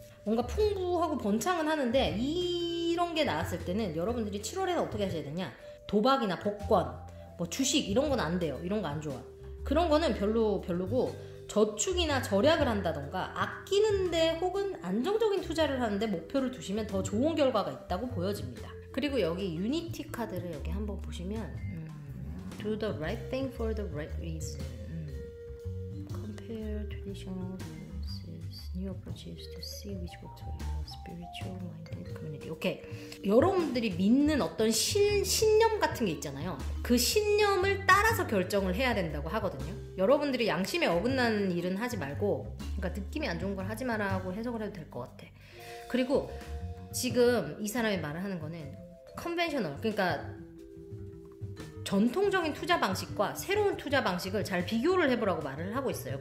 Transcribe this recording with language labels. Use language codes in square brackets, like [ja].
[ko] 뭔가 풍부하고 번창은 하는데 이런 게 나왔을 때는 여러분들이 7월에는 어떻게 하셔야 되냐, 도박이나 복권, 뭐 주식 이런 건 안 돼요. 이런 거 안 좋아. 그런 거는 별로고 저축이나 절약을 한다던가 아끼는데 혹은 안정적인 투자를 하는데 목표를 두시면 더 좋은 결과가 있다고 보여집니다. 그리고 여기 유니티 카드를 여기 한번 보시면 [en] Do the right thing for the right reason. Compare traditional rules, new approaches to see which works for your spiritual-minded community. [ko] 오케이. 여러분들이 믿는 어떤 신념 같은 게 있잖아요. 그 신념을 따라서 결정을 해야 된다고 하거든요. 여러분들이 양심에 어긋나는 일은 하지 말고, 그러니까 느낌이 안 좋은 걸 하지 마라고 해석을 해도 될 것 같아. 그리고 지금 이 사람이 말을 하는 거는 컨벤셔널, 그러니까 전통적인 투자 방식과 새로운 투자 방식을 잘 비교를 해보라고 말을 하고 있어요.